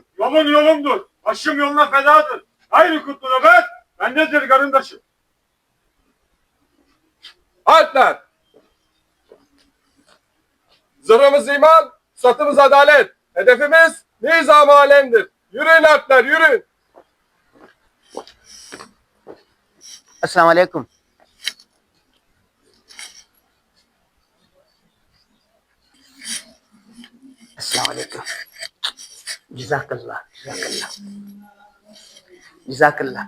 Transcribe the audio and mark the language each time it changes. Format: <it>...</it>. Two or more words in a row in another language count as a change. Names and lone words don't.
<tr>Yolun yolumdur, başım yoluna fedadır. Hayri kutlu nöbet, bendedir karındaşım. Alpler! Zırhımız iman, satımız adalet. Hedefimiz nizam-ı alemdir. Yürüyün Alpler, yürüyün.</tr> <ar>السلام علیکم. السلام علیکم. جزاک اللہ، جزاک اللہ، جزاک اللہ.</ar>